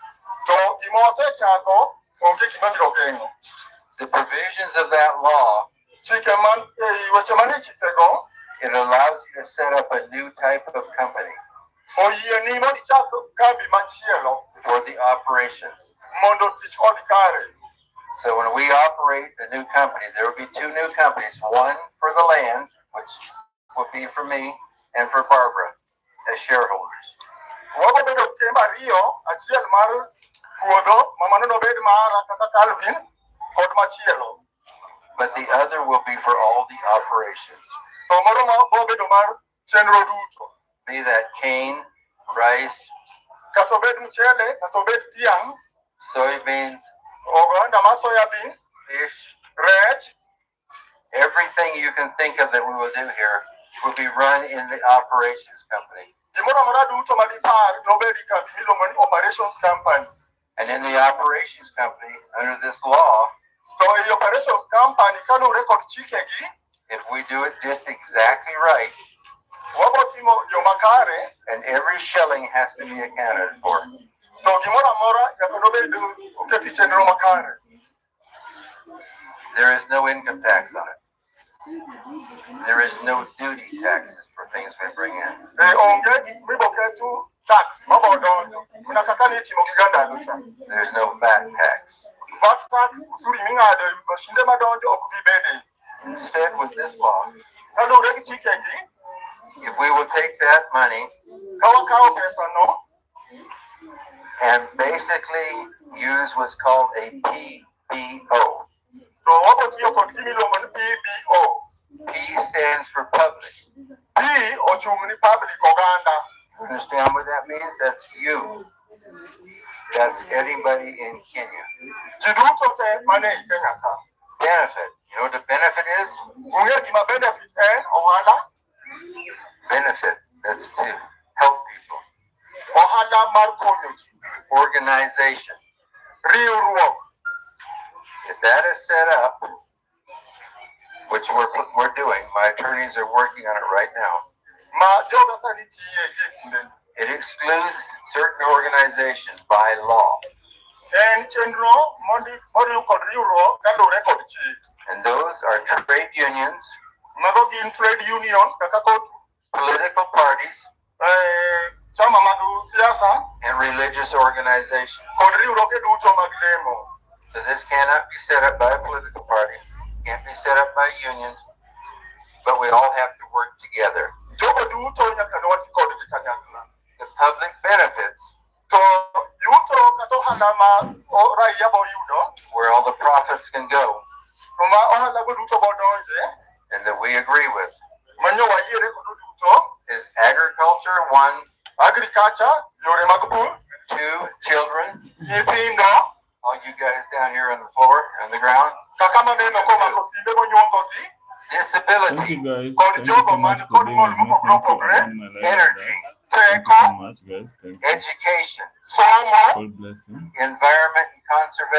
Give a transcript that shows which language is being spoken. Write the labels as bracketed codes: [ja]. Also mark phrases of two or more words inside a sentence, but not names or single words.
[en] The provisions of that law, it allows you to set up a new type of company for the operations. So when we operate the new company, there will be two new companies, one for the land, which will be for me, and for Barbara as shareholders. [luo] Wabo bedo kemba Rio, achiel mar puodho, mamano no bed mara kaka Calvin, kod machielo. [en] But the other will be for all the operations. [luo] To moro ma bo bedo mar chenro duto. [en] Be that cane, rice, [luo] Kato bed mchele, kato bed tiang, [en] soybeans, [luo] oganda ma [en] soya beans, fish, [luo] rech, [en] everything you can think of that we will do here will be run in the operations company. [luo] gimoro amora duto ma dipar nobed kambi miluongo ni [en] operations company. And in the operations company, under this law, [luo] To ei [en] operations company [luo] kalure kod chikegi, [en] if we do it just exactly right, [luo] wabo timo yo makare, [en] and every shilling has to be accounted for. [luo] to gimoro amora nyaka nobed oketi chenro makare. [en] There is no income tax on it. There is no duty taxes for things we bring in. [luo] Onge gik miboketu tax mabodonjo, mana kaka nitimo gi gandalo cha. [en] There's no VAT tax. VAT tax [luo] usuri ming'ado e mashinde madonjo ok bi bede. [en] Instead, with this law, [luo] Kalure gi chikegi, [en] if we will take that money [luo] ka wakawo pesano [en] and basically use what's called a PBO. [luo] to wabo tiyo kod gimiluongo ni PBO. [en] P stands for public. [luo] P ochung' ni public oganda. [en] You understand what that means? That's you. That's anybody in Kenya. [luo] Ji duto te mane ei Kenya ka. [en] Benefit. You know what a benefit is? [luo] Ung'e gima benefit en ohala? [en] Benefit. That's to help people. [luo] Ohala mar konyo ji. [en] Organization. [luo] Riwruok. [en] If that is set up, which we're doing, my attorneys are working on it right now. [luo] Ma joga sani tiye gi kunden. [en] It excludes certain organizations by law. [luo] En chenro moriw kod riwruok kalure kod chik. [en] And those are trade unions, [luo] Mago gin [en] trade unions [luo] kaka kotu, [en] political parties, [luo] chama mag siasa [en] and religious organizations. [luo] kod riwruoge duto mag lemo. [en] So this cannot be set up by a political party, can't be set up by unions, but we all have to work together. [luo] Jogo duto nyaka nwati kodgi kanyakla. [en] The public benefits, [luo] To yuto kata ohala ma raia boyudo, [en] where all the profits can go, [luo] to ma ohala go duto bodonje, [en] and that we agree with, [luo] manyo wayiere kodo duto, [en] is agriculture, 1, [luo] agriculture, yore mag pur, [en] 2, children, [luo] nyithindo, [en] all you guys down here on the floor, on the ground, [luo] kaka maneno komako simbe monyuongogi, [en] Thank disability, you guys. [luo] kod [en] Thank you [luo] jogo [en] so [luo] man [en] much for [luo] kod [en] being [luo] ng'ol [en] with me. [luo] mopogore [en] Thank you for [luo] opogore, [en] being my life. energy, Thank you [luo] teko, [en] so much, guys. Thank you. education, [luo] somo, [en] God bless you. environment and conservation.